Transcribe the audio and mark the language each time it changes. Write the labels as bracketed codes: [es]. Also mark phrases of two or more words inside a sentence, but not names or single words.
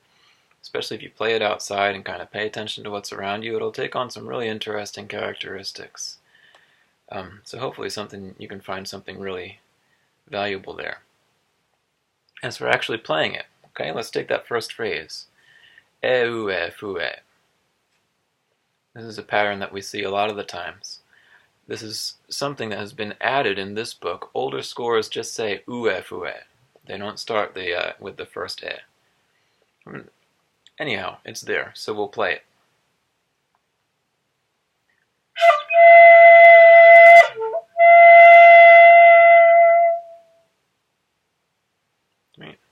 [en] Especially if you play it outside and kind of pay attention to what's around you, it'll take on some really interesting characteristics. So hopefully you can find something really valuable there. As for actually playing it, okay, let's take that first phrase. E u e fu e. This is a pattern that we see a lot of the times. This is something that has been added in this book. Older scores just say u e fu e. They don't start with the first e. Anyhow, it's there, so we'll play it. Right.